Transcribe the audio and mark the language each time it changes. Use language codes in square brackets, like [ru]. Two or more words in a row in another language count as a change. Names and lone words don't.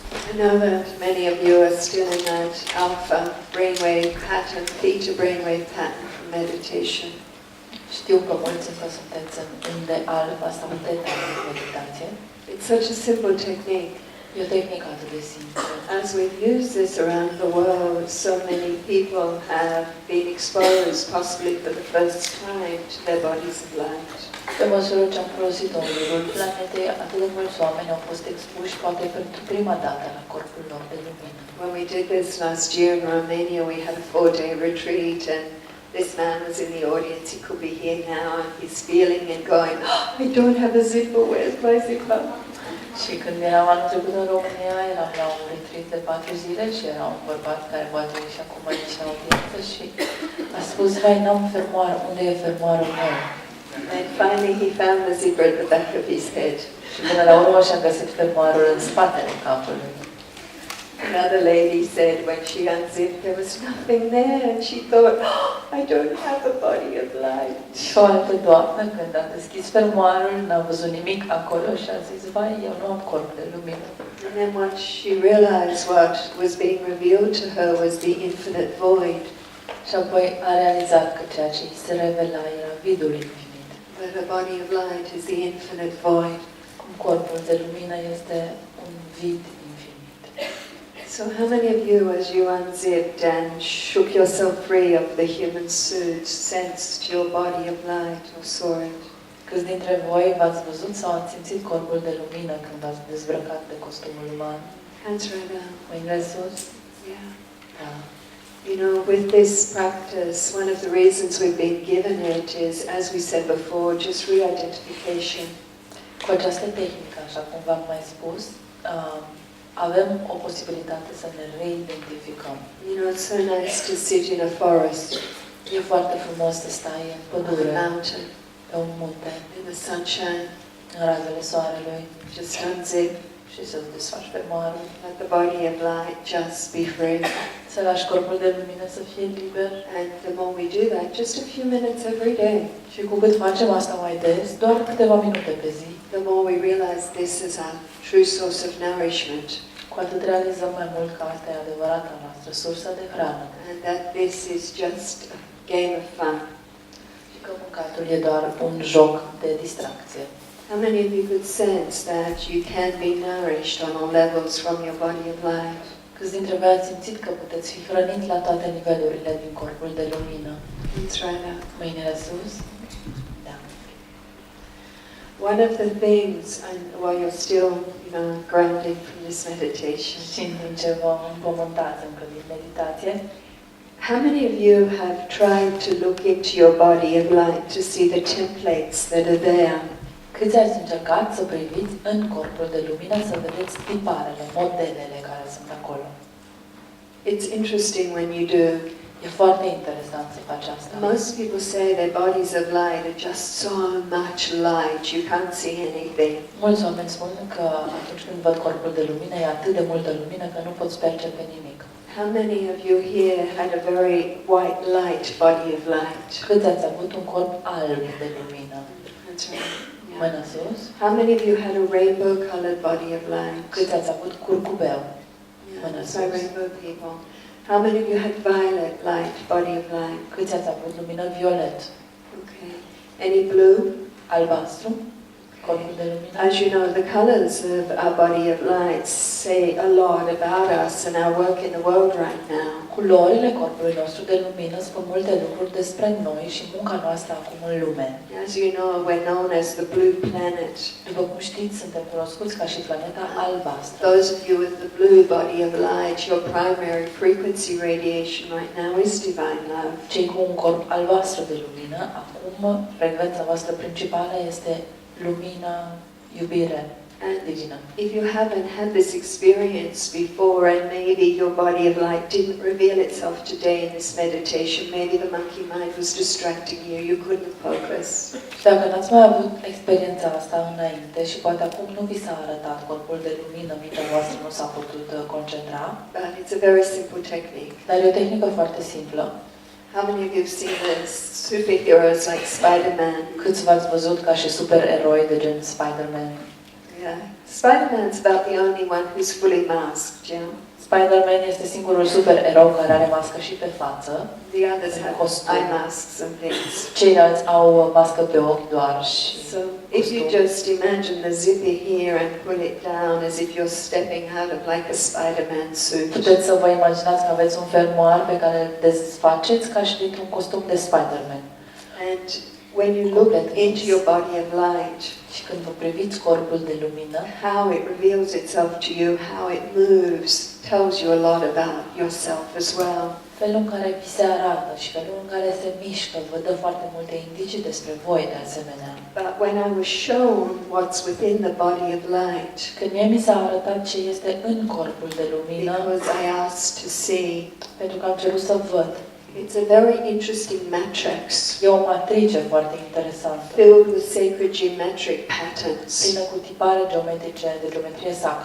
[en] I know that many of you are still in that alpha brainwave pattern, theta brainwave pattern for meditation. [ro] Știu că mulți încă sunteți în de alfa sau în teta de meditație. [en] It's such a simple technique. [ro] E o tehnică atât de simplă. [en] As we've used this around the world, so many people have been exposed, possibly for the first time, to their bodies of light. [ro] Pe măsură ce am folosit-o în jurul planetei, atât de mulți oameni au fost expuși, poate pentru prima dată, la corpul lor de lumină. [en] When we did this last year in Romania, we had a 4-day retreat, and this man was in the audience. He could be here now, and he's feeling and going, oh, I don't have a zipper, where's my zipper? [ro] Și când eram anul trecut în România, eram la un retreat de 4 zile și era un bărbat care poate și acum aici la audiență și a spus, vai, n-am fermoar, unde e fermoarul meu? [en] And finally he found the zipper at the back of his head. [ro] Și până la urmă și-a găsit fermoarul în spatele capului. [en] Another lady said when she unzipped there was nothing there, and she thought, oh, I don't have a body of light. [ro] Și o altă doamnă, când a deschis fermoarul, n-a văzut nimic acolo și a zis, vai, eu nu am corp de lumină. [en] And then what she realized, what was being revealed to her, was the infinite void. [ro] Și apoi a realizat că ceea ce îi se revela era vidul infinit. [en] That a body of light is the infinite void. [ro] Cum corpul de lumină este un vid infinit. [en] So how many of you, as you unzipped and shook yourself free of the human suit, sensed your body of light or saw it? [ro] Câți dintre voi v-ați văzut sau ați simțit corpul de lumină când v-ați dezbrăcat de costumul uman? [en] Hands right down. [ro] Mâinile sus? [en] Yeah. [ro] Da. [en] You know, with this practice, one of the reasons we've been given it is, as we said before, just re-identification. [ro] Cu această tehnică, așa cum v-am mai spus, avem o posibilitate să ne reidentificăm. [en] You know, it's so nice to sit in a forest. [ro] E foarte frumos să stai în pădure, [en] On a mountain, [ro] pe un munte, [en] in the sunshine, [ro] în razele soarelui, [en] just unzip, [ro] și să-ți desfaci fermoarul, [en] let the body of light just be free. [ro] să lași corpul de lumină să fie liber. [en] And the more we do that, just a few minutes every day, [ro] Și cu cât facem asta mai des, doar câteva minute pe zi, [en] the more we realize this is our true source of nourishment, [ro] cu atât realizăm mai mult că asta e adevărata noastră sursă de hrană. [en] and that this is just a game of fun. [ro] Și că mâncatul e doar un joc de distracție. [en] How many of you could sense that you can be nourished on all levels from your body of light? [ro] Câți dintre voi ați simțit că puteți fi hrăniți la toate nivelurile din corpul de lumină? [en] Hands right up. [ro] Mâinile sus? Da. [en] One of the things, and while you're still, grounding from this meditation, [ro] Și în timp ce vă împământați încă din meditație, [en] how many of you have tried to look into your body of light to see the templates that are there? [ro] câți ați încercat să priviți în corpul de lumină să vedeți tiparele, modelele care sunt acolo? [en] It's interesting when you do. [ro] E foarte interesant să faci asta. [en] Most people say their bodies of light are just so much light, you can't see anything. [ro] Mulți oameni spun că atunci când văd corpul de lumină, e atât de multă lumină că nu poți percepe nimic. [en] How many of you here had a very white light body of light? [ro] Câți ați avut un corp alb de lumină? [en] That's right. Yeah. [ro] Mâna sus. [en] How many of you had a rainbow colored body of light? [ro] Câți ați avut curcubeu? [en] Yeah, that's my rainbow people. How many of you had violet light body of light? [ro] Câți ați avut lumină violet? [en] Okay. Any blue? [ro] Albastru? Corpul de lumină? [en] As you know, the colors of our body of light say a lot about us and our work in the world right now. [ro] Culorile corpului nostru de lumină spun multe lucruri despre noi și munca noastră acum în lume. [en] As you know, we're known as the blue planet. [ro] După cum știți, suntem cunoscuți ca și planeta albastră. [en] Those of you with the blue body of light, your primary frequency radiation right now is divine love. [ro] Cei cu un corp albastru de lumină, acum frecvența voastră principală este lumina, iubire divină. [en] If you haven't had this experience before and maybe your body of light didn't reveal itself today in this meditation, maybe the monkey mind was distracting you, you couldn't focus. [ro] Dacă n-ați mai avut experiența asta înainte și poate acum nu vi s-a arătat corpul de lumină, mintea voastră nu s-a putut concentra, [en] But it's a very simple technique. [ro] dar e o tehnică foarte simplă. [en] How many of you have seen the superheroes like Spider-Man? [ro] Câți v-ați văzut ca și supereroi de gen Spider-Man? [en] Yeah. Spider-Man's about the only one who's fully masked, yeah? [ro] Spider-Man este singurul supererou care are mască și pe față. [en] The others [ro] în [en] have [ro] costum. [en] eye masks and things. [ro] Ceilalți au mască pe ochi doar și [en] So if you just imagine the zipper here and pull it down as if you're stepping out of like a Spider-Man suit. [ro] puteți să vă imaginați că aveți un fermoar pe care îl desfaceți ca și dintr-un costum de Spider-Man. [en] And when you look into your body of light, [ro] și când vă priviți corpul de lumină, [en] how it reveals itself to you, how it moves, tells you a lot about yourself as well. [ro] felul în care vi se arată și felul în care se mișcă vă dă foarte multe indicii despre voi de asemenea. [en] But when I was shown what's within the body of light, [ro] Când mie mi s-a arătat ce este în corpul de lumină, [en] because I asked to see, [ro] pentru că am cerut să văd, [en] it's a very interesting matrix [ro] e o matrice foarte interesantă, [en] filled with sacred geometric patterns. [ro] plină cu tipare geometrice, de geometrie sacră.